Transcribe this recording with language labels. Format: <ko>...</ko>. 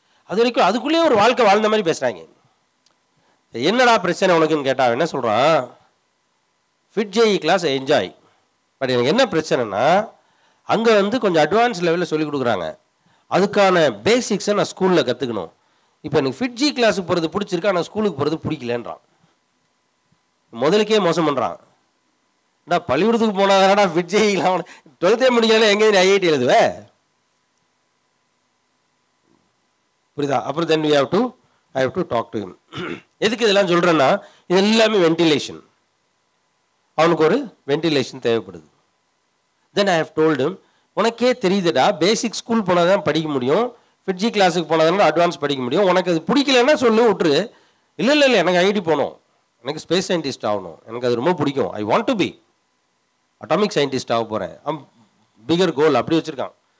<ta>அது வரைக்கும் அதுக்குள்ளேயே ஒரு வாழ்க்கை வாழ்ந்த மாதிரி பேசுகிறாங்க. என்னடா பிரச்சனை உனக்குன்னு கேட்டா என்ன சொல்கிறான், fit JE class enjoy, but எனக்கு என்ன பிரச்சனைனா அங்கே வந்து கொஞ்சம் அட்வான்ஸ் லெவலில் சொல்லிக் கொடுக்குறாங்க, அதுக்கான பேசிக்ஸை நான் ஸ்கூலில் கற்றுக்கணும். இப்போ எனக்கு ஃபிட் ஜி கிளாஸுக்கு போகிறது பிடிச்சிருக்கா, ஆனால் ஸ்கூலுக்கு போகிறது பிடிக்கலன்றான். முதலுக்கே மோசம் பண்ணுறான். பள்ளிக்கூடத்துக்கு போனாதானடா ஃபிட் ஜேஇலாம் 12th முடிக்கல எங்கேயும் ஐஐடி எழுதுவே, புரியுதா? அப்புறம்</ta> <en>Then I have to talk to him.</en> <ta>எதுக்கு இதெல்லாம் சொல்கிறேன்னா, இது எல்லாமே வென்டிலேஷன். அவனுக்கு ஒரு வென்டிலேஷன் தேவைப்படுது.</ta> <en>then I have told him,</en> <ta>உனக்கே தெரியுதுடா பேசிக் ஸ்கூல் போனால் தான் படிக்க முடியும், ஃபிட்ஜி கிளாஸுக்கு போனால் தான் அட்வான்ஸ் படிக்க முடியும், உனக்கு அது பிடிக்கலன்னா சொல்லு விட்டுரு. இல்லை எனக்கு ஐஐடி போகணும், எனக்கு ஸ்பேஸ் சயின்டிஸ்ட் ஆகணும், எனக்கு அது ரொம்ப பிடிக்கும்,</ta> <en>I want to be atomic scientist</en> <ta>ஆக போகிறேன், பிகர் கோல் அப்படி வச்சுருக்கான்.</ta>